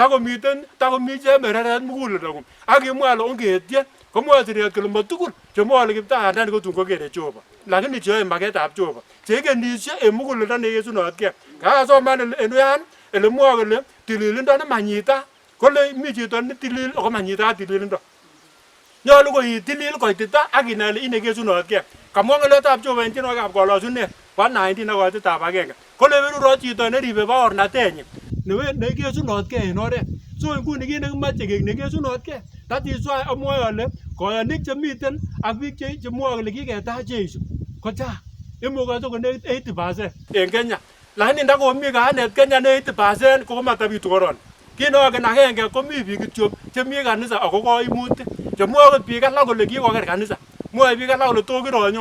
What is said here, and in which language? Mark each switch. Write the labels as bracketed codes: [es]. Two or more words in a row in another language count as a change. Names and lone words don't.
[kln] takomi chemereret muguleldong'ung ak imwa ile ongetien komwoe siret kole motugul chemwoe ole kiptayandani kotun kokere Jehova lakini cheyoe maketab Jehova cheikenisie en muguleldo neyesunotgee kakasoman en uyan ele mwoe kole tililindo nemanyita kole mi chito netilil ako manyita tililindo nyolu ko itilil koitita ak inai ile ine kesunotgee kamwa ng'oletab Jehova en tienwogikab kolosunet bo 19 ak koititab agenge kole berurot chito neribe baornatenyin nekesunotgee en oret so inguni kit nekimoche kek nekesunotgee [en] that is why [kln] amwoe ole koyonik chemiten ak biik chemwoe kole kiketach Jeiso kochang imukose konekit 80% en Kenya lakini ndakomi kanet Kenya ne 80% kokomatabitu corona kit nongen agenge komi biik kityok chemi kanisa ako koimutik chemwoe okot biik alak kole kikoker kanisa mwoe biik alak kole to kironyo